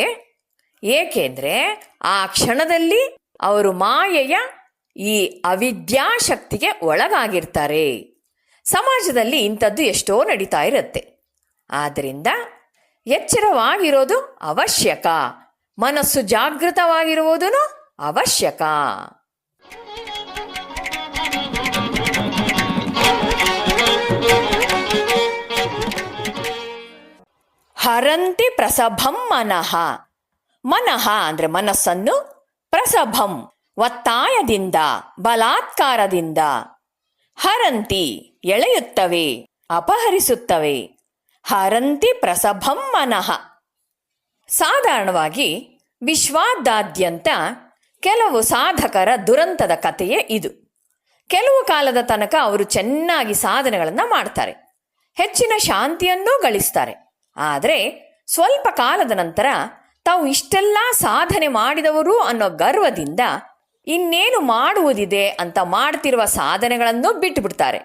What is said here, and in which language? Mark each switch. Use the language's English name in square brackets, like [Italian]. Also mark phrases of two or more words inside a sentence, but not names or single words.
[Kannada] ಏಕೆಂದ್ರೆ ಆ ಕ್ಷಣದಲ್ಲಿ ಅವರು ಮಾಯೆಯ ಈ ಅವಿದ್ಯಾಶಕ್ತಿಗೆ ಒಳಗಾಗಿರ್ತಾರೆ. ಸಮಾಜದಲ್ಲಿ ಇಂಥದ್ದು ಎಷ್ಟೋ ನಡೀತಾ ಇರುತ್ತೆ. ಆದ್ದರಿಂದ ಎಚ್ಚರವಾಗಿರೋದು ಅವಶ್ಯಕ. ಮನಸ್ಸು ಜಾಗೃತವಾಗಿರುವುದೂ ಅವಶ್ಯಕ. [Sanskrit] ಹರಂತಿ ಪ್ರಸಭಂ ಮನಃ. [Kannada] ಮನಃ ಅಂದರೆ ಮನಸ್ಸನ್ನು, ಪ್ರಸಭಂ ಒತ್ತಾಯದಿಂದ, ಬಲಾತ್ಕಾರದಿಂದ, ಹರಂತಿ ಎಳೆಯುತ್ತವೆ, ಅಪಹರಿಸುತ್ತವೆ. [Sanskrit] ಹರಂತಿ ಪ್ರಸಭಂ ಮನಃ. [Kannada] ಸಾಧಾರಣವಾಗಿ ವಿಶ್ವಾದ್ಯಂತ ಕೆಲವು ಸಾಧಕರ ದುರಂತದ ಕಥೆಯೇ ಇದು. ಕೆಲವು ಕಾಲದ ತನಕ ಅವರು ಚೆನ್ನಾಗಿ ಸಾಧನೆಗಳನ್ನು ಮಾಡ್ತಾರೆ, ಹೆಚ್ಚಿನ ಶಾಂತಿಯನ್ನೂ ಗಳಿಸ್ತಾರೆ. ಆದರೆ ಸ್ವಲ್ಪ ಕಾಲದ ನಂತರ ತಾವು ಇಷ್ಟೆಲ್ಲ ಸಾಧನೆ ಮಾಡಿದವರು ಅನ್ನೋ ಗರ್ವದಿಂದ ಇನ್ನೇನು ಮಾಡುವುದಿದೆ ಅಂತ ಮಾಡ್ತಿರುವ ಸಾಧನೆಗಳನ್ನು ಬಿಟ್ಟುಬಿಡ್ತಾರೆ.